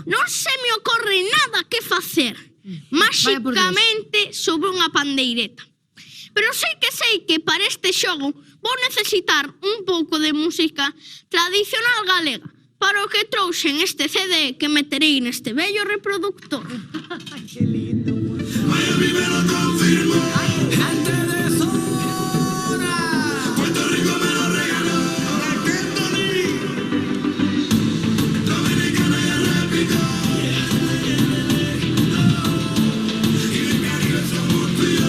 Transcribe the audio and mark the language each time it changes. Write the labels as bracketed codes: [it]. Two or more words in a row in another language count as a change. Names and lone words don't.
[gl] Non se me ocorre nada que facer máxicamente sobre unha pandeireta. Pero sei que para este xogo vou necesitar un pouco de música tradicional galega, para o que trouxen este CD que meterei neste bello reproductor. [es] Que lindo. Ay, a mí me lo confirmó. Gente de zona. Puerto Rico me lo regaló. Raquel Tony. Dominicana ya replicó. Y el Caribe somos tú y yo.